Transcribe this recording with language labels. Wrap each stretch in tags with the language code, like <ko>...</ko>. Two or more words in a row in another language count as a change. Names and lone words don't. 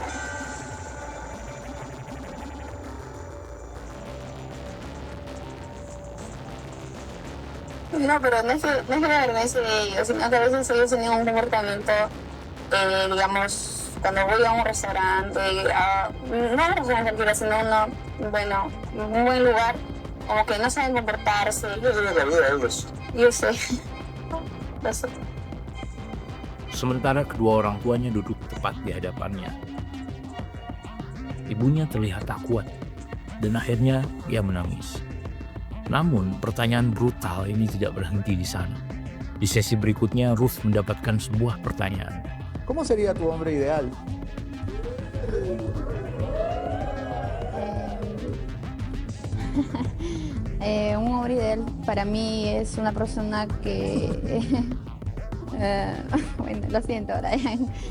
<es>No, pero no es que me avergüence de ellos, sino que a veces ellos tienen un comportamiento, digamos, cuando voy a un restaurante, no a un restaurante cualquiera, sino un buen lugar, como que no saben comportarse. Yo creo que la vida de ellos. Yo sé. Lo sé.</es> <id>Sementara kedua orang tuanya duduk tepat di hadapannya. Ibunya terlihat tak kuat, dan akhirnya ia menangis. Namun, pertanyaan brutal ini tidak berhenti di sana. Di sesi berikutnya, Ruth mendapatkan sebuah pertanyaan.</id> <es>¿Cómo sería tu hombre ideal? Un hombre ideal para mí es una persona que... bueno, lo siento, Brian.</es>